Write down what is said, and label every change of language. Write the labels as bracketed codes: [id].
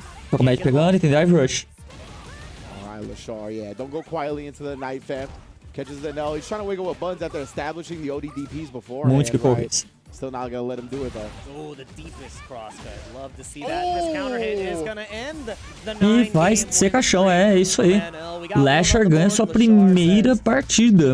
[pt] Tô com o Mad pegando e tem Drive Rush. [en] Alright, 𝗔𝗽liche, yeah. Don't go quietly into the night, fam. Catches the Enel. He's trying to wiggle with buns after establishing the ODDPs before. [pt] Muitos kick. [en] Still not gonna let him do it though. Oh, the deepest crosscut. Love to see that. This counter hit is gonna end the 9 [pt] E vai ser caixão, é isso aí. Lasher ganha sua primeira partida.